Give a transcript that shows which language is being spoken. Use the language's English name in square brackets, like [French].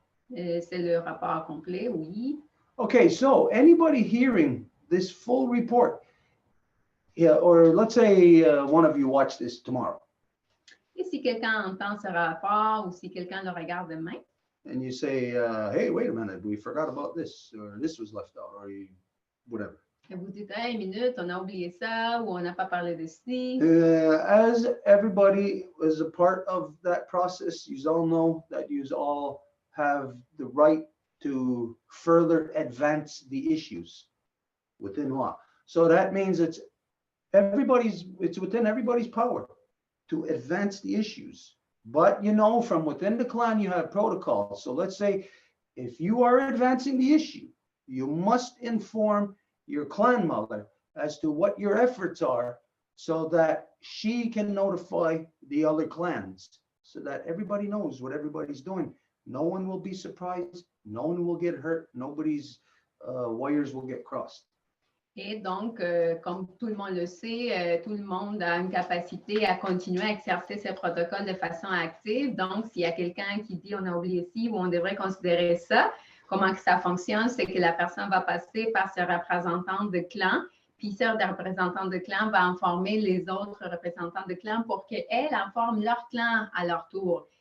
[French] C'est le rapport complet, oui. [English] Okay, so anybody hearing this full report, yeah, or let's say one of you watch this tomorrow. [French] Et si quelqu'un entend ce rapport ou si quelqu'un le regarde demain, [English] and you say, hey, wait a minute, we forgot about this, or this was left out, or whatever. [French] et vous dites, hey, une minute, on a oublié ça ou on n'a pas parlé de ci. [English] As everybody is a part of that process, you all know that you all have the right to further advance the issues within law. So that means it's within everybody's power to advance the issues. But you know, from within the clan, you have protocols. So let's say if you are advancing the issue, you must inform your clan mother as to what your efforts are so that she can notify the other clans so that everybody knows what everybody's doing. No one will be surprised. No one will get hurt. Nobody's wires will get crossed. [French] Et donc, comme tout le monde le sait, tout le monde a une capacité à continuer à exercer ces protocoles de façon active. Donc, s'il y a quelqu'un qui dit on a oublié ci ou on devrait considérer ça, comment que ça fonctionne, c'est que la personne va passer par ce représentant de clan, puis ce représentant de clan va informer les autres représentants de clan pour qu'elles informent leur clan à leur tour.